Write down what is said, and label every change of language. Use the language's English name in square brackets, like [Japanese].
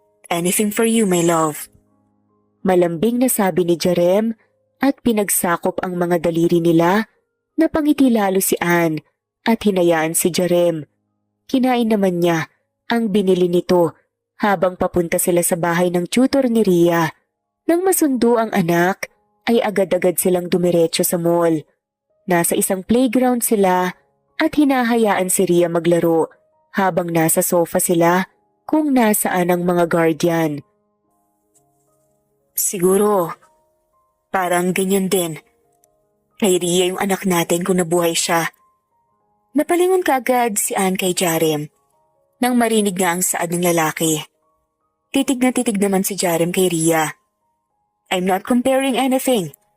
[English] Anything for you, my love. [Filipino] Malambing na sabi ni Jarem at pinagsakop ang mga daliri nila. Napangiti lalo si Anne at hinayaan si Jarem. Kinain naman niya ang binili nito habang papunta sila sa bahay ng tutor ni Rhea. Nang masundo ang anak, ay agad-agad silang dumiretso sa mall. Nasa isang playground sila at hinahayaan si Rhea maglaro habang nasa sofa sila kung nasaan ang mga guardian. Siguro, parang ganyan din. Kay Rhea yung anak natin kung nabuhay siya. Napalingon kaagad si Anne kay Jarem nang marinig nga ang saad ng lalaki. Titig na titig naman si Jarem kay Rhea. [English] I'm not comparing anything.